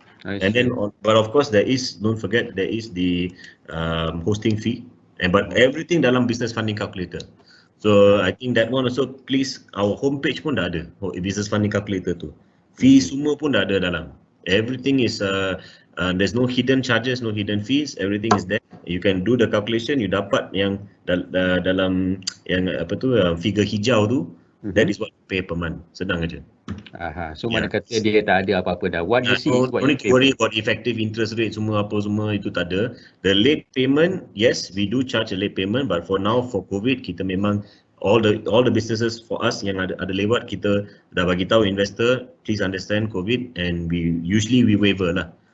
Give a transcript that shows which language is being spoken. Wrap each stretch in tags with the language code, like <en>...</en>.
<en>And then but of course don't forget there is the hosting fee, but everything</en> <ms>dalam</ms> <en>business funding calculator. So I think that one also, please, our homepage</en> <ms>pun dah ada</ms> <en>business funding calculator tu. Fee semua pun dah ada dalam. Everything is there's no hidden charges, no hidden fees, everything is there. You can do the calculation, you</en> <ms>dapat yang dalam yang</ms> <en>figure</en> <ms>hijau tu.</ms> <en>That is what you pay per month.</en> <ms>Senang aja. So mana kata dia tak ada apa-apa dah.</ms> <en>What you see is what you Don't pay. worry about effective interest rate</en> <ms>semua itu tak ada.</ms> <en>The late payment, yes, we do charge a late payment, but for now, for COVID,</en> <ms>kita memang</ms> <en>all the businesses for us</en> <ms>yang ada lewat, kita dah bagi tahu investor,</ms> <en>please understand COVID, and we waiver lah.</en>